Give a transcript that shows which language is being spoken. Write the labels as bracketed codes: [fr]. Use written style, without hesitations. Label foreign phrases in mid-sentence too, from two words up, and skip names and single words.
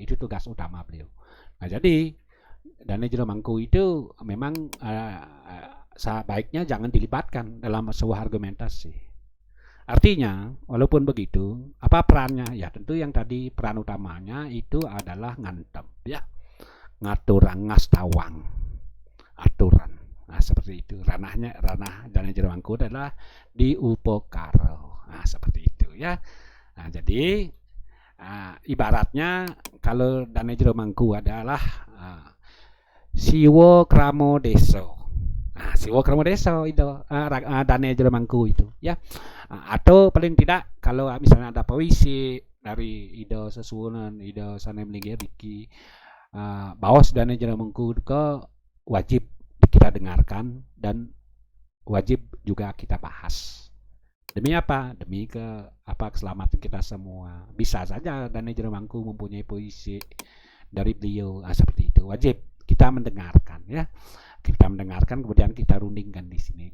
[id] Itu tugas utama beliau. Nah, jadi Dane Jero Mangku itu memang sebaiknya jangan dilibatkan dalam sebuah argumentasi. Artinya, walaupun begitu, apa perannya? Ya tentu yang tadi peran utamanya itu adalah ngantem, ya, [ban] ngaturang, ngastawang, aturan. [id] Seperti itu. Ranah Dane Jero Mangku adalah di upakara. Seperti itu ya. Jadi ibaratnya kalau Dane Jero Mangku adalah Siwo Kramo Deso. Siwo Kramo Deso itu Dane Jero Mangku itu ya. Atau paling tidak kalau misalnya ada puisi dari Ido Sesuwunan, [ban] Ido Sanemlingi Riki, [id] bawas Dane Jero Mangku ke wajib kita dengarkan dan wajib juga kita bahas. Demi apa? Demi keselamatan kita semua. Bisa saja Dane Jero Mangku mempunyai puisi dari beliau, seperti itu. Wajib kita mendengarkan ya. Kita mendengarkan kemudian kita rundingkan di sini.